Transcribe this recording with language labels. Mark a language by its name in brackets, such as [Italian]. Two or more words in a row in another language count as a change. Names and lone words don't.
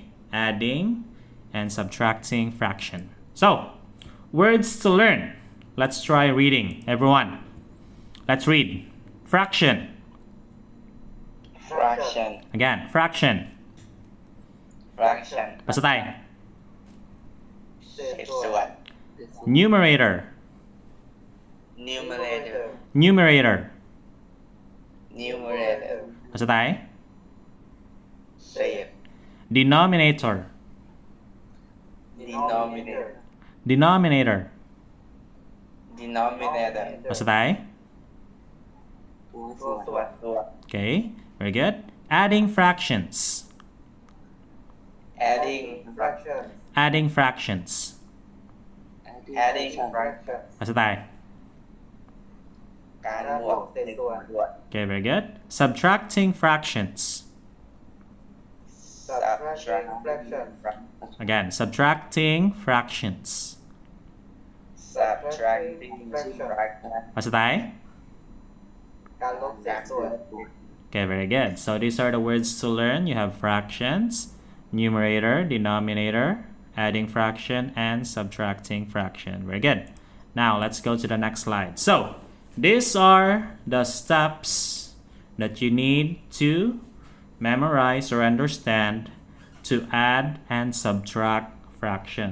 [English] Adding and subtracting fraction. So, words to learn. Let's try reading, everyone. Let's read. Fraction. Fraction. Again, fraction. Fraction. [Filipino] Basta tayo. [Thai] เศษ ศษ ส่ ส่ ว วน น [English] Numerator. Numerator. Numerator. Numerator. [Filipino] Basta tayo. [Thai] เศษ [English] Denominator. Denominator. Denominator. Denominator. [Filipino] Basta tayo. [Thai] ส่วน [English] Okay, very good. Adding fractions. Adding. fraction Adding fractions. Adding. fraction [Filipino] Basta tayo. [Thai] การบวก เศษส่วน [English] Okay, very good. Subtracting fractions. subtracting fraction Again, subtracting fractions. Subtracting. [Filipino] Basta tayo. [Thai] การลบเศษส่วน [English] Okay, very good. So these are the words to learn. You have fractions, numerator, denominator, adding fraction, and subtracting fraction. Very good. Now let's go to the next slide. So these are the steps that you need to memorize or understand to add and subtract fraction.